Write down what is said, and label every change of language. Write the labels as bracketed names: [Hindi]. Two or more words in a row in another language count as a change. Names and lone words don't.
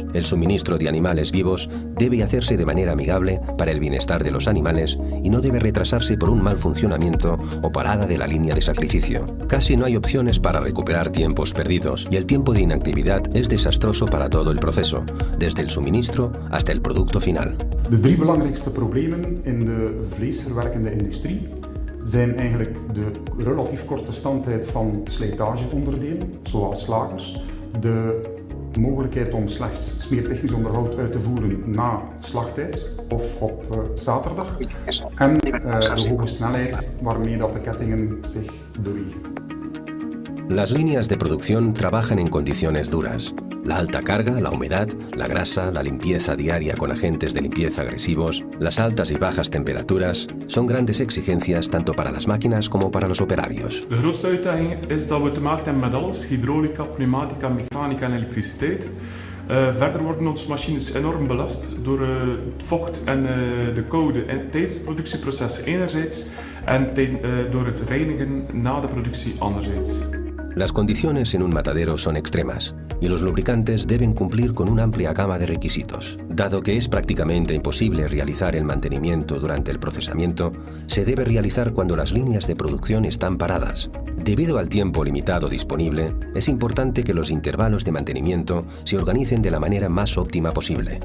[Spanish] El suministro de animales vivos debe hacerse de manera amigable para el bienestar de los animales y no debe retrasarse por un mal funcionamiento o parada de la línea de sacrificio. Casi no hay opciones para recuperar tiempos perdidos y el tiempo de inactividad es desastroso para todo el proceso, desde el suministro hasta el producto final. [Dutch] De 3 belangrijkste problemen in de vleesverwerkende industrie zijn eigenlijk de relatief korte standtijd van slijtageonderdelen, zoals slagers, de mogelijkheid om slechts smeertechnisch onderhoud uit te voeren na slagtijd of op zaterdag en de hoge snelheid waarmee dat de kettingen zich bewegen. [Spanish] Las líneas de producción trabajan en condiciones duras. La alta carga, la humedad, la grasa, la limpieza diaria con agentes de limpieza agresivos, las altas y bajas temperaturas son grandes exigencias tanto para las máquinas como para los operarios. [Dutch] De grootste uitdaging is dat we te maken hebben met alles: hydraulica, pneumatica, mechanica en elektriciteit. Verder worden onze machines enorm belast door het vocht en de koude tijdens het productieproces enerzijds en door het reinigen na de productie anderzijds. [Spanish] Las condiciones en un matadero son extremas y los lubricantes deben cumplir con una amplia gama de requisitos. Dado que es prácticamente imposible realizar el mantenimiento durante el procesamiento, se debe realizar cuando las líneas de producción están paradas. Debido al tiempo limitado disponible, es importante que los intervalos de mantenimiento se organicen de la manera más óptima posible.